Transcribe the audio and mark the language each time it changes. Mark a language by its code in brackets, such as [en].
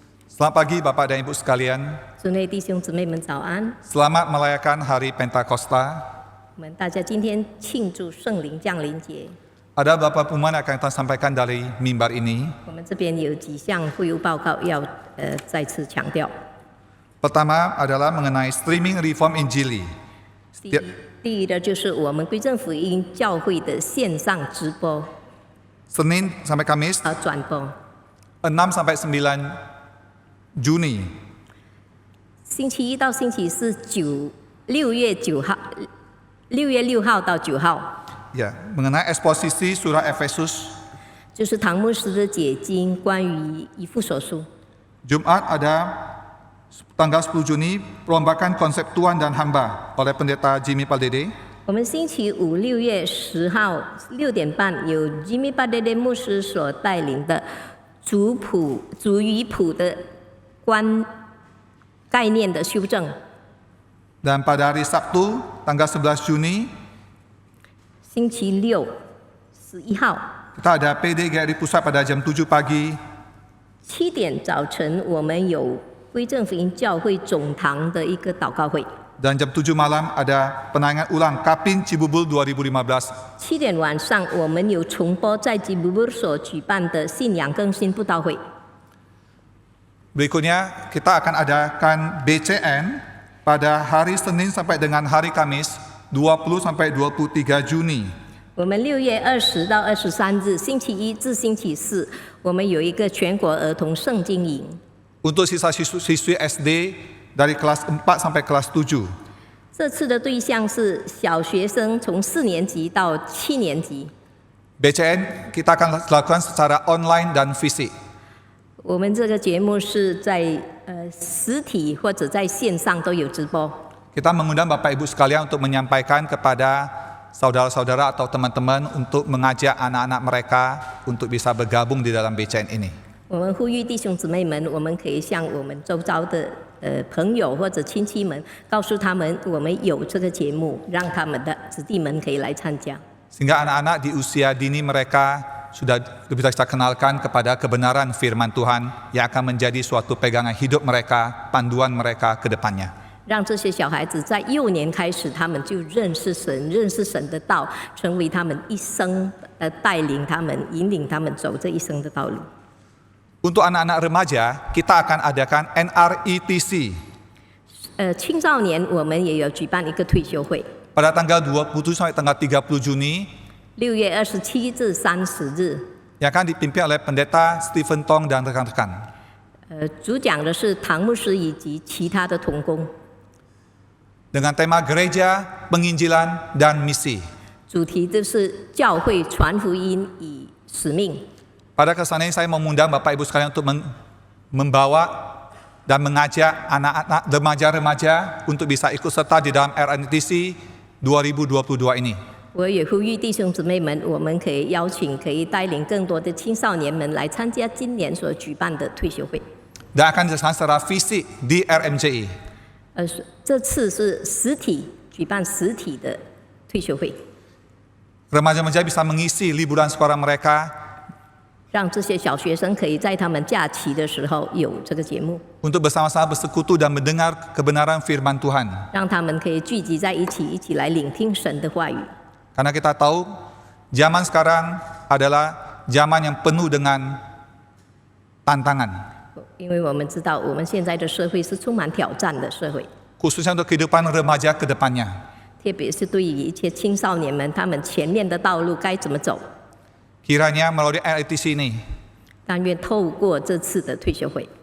[id] Selamat pagi Bapak dan Ibu sekalian. [zh] 主内弟兄姊妹们早安！ [id] Selamat merayakan Hari Pentakosta. [zh] 我们大家今天庆祝圣灵降临节。 [id] Ada beberapa pengumuman yang akan kita sampaikan dari mimbar ini. [zh] 我们这边有几项会务报告要再次强调。 [id] Pertama adalah mengenai streaming reform Injili. [zh] 第一的就是我们归正福音教会的线上直播 [id] Senin sampai Kamis [zh] 和转播， [id] 6 sampai 9 Juni. [zh] 星期一到星期四6月6号到9号， [id] Ya, mengenai eksposisi surah Efesus. [zh] 就是唐牧师的解经关于以弗所书。 [id] Jumat ada tanggal 10 Juni perombakan konsep Tuhan dan hamba oleh pendeta Jimmy Paldede. [zh] 我们星期五6月10号6点半，由 Jimmy Paldede 牧师所带领的主与谱的概念的修正。 [id] Dan pada hari Sabtu tanggal 11 Juni [zh] 星期六11号 [id] kita ada PD GRI Pusat pada jam 7 pagi. [zh] 7点早晨，我们有归正福音教会总堂的一个祷告会。 [id] Dan jam 7 malam ada penayangan ulang Kapin Cibubur 2015. [zh] 7点晚上，我们有重播在吉布布所举办的信仰更新布道会。 [id] Berikutnya kita akan adakan BCN pada hari Senin sampai dengan hari Kamis 20 sampai 23 Juni. [zh] 我们6月20到23日，星期一至星期四，我们有一个全国儿童圣经营。 [id] Untuk siswa-siswi SD dari kelas 4 sampai kelas 7. [zh] 这次的对象是小学生，从4年级到7年级。 [id] BCN kita akan lakukan secara online dan fisik. [zh] 我们这个节目是在实体或者在线上都有直播。 [id] Kita mengundang Bapak Ibu sekalian untuk menyampaikan kepada saudara-saudara atau teman-teman untuk mengajak anak-anak mereka untuk bisa bergabung di dalam BCN ini. [zh] 我们呼吁弟兄姊妹们，我们可以向我们周遭的朋友或者亲戚们，告诉他们我们有这个节目，让他们的子弟们可以来参加。 [id] Sehingga anak-anak di usia dini mereka sudah bisa kita kenalkan kepada kebenaran firman Tuhan yang akan menjadi suatu pegangan hidup mereka, panduan mereka ke depannya. [zh] 让这些小孩子在幼年开始，他们就认识神，认识神的道，成为他们一生带领他们、引领他们走这一生的道路。 [id] Untuk anak-anak remaja, kita akan adakan NRETC. [zh] 青少年我们也有举办一个退休会。 [id] pada tanggal 27 sampai tanggal 30 Juni [zh] 6月27至30日， [id] yang akan dipimpin oleh Pendeta Stephen Tong dan rekan-rekan. [zh] 主讲的是唐牧师以及其他的同工， [id] Dengan tema gereja, penginjilan, dan misi. [zh] 主题就是教会传福音与使命。 [id] Pada kesempatan ini saya mengundang Bapak Ibu sekalian untuk membawa dan mengajak anak-anak remaja-remaja untuk bisa ikut serta di dalam RNTC 2022 ini. [zh] 我也呼吁弟兄姊妹们，我们可以邀请，可以带领更多的青少年们来参加今年所举办的退休会。 [id] Dan akan dilaksanakan secara fisik di RMJI. [zh] 这次是举办实体的退休会， [id] Remaja-remaja bisa mengisi liburan sekolah mereka [zh] 让这些小学生可以在他们假期的时候有这个节目， [id] untuk bersama-sama bersekutu dan mendengar kebenaran firman Tuhan. [zh] 让他们可以聚集在一起，一起来聆听神的话语。 [id] Karena kita tahu zaman sekarang adalah zaman yang penuh dengan tantangan. [zh] 因为我们知道，我们现在的社会是充满挑战的社会， [id] Khususnya untuk kehidupan remaja ke depannya. [zh] 特别是对于一些青少年们，他们前面的道路该怎么走。 [id] Kiranya melalui RNTC ini [zh] 但愿透过这次的退休会，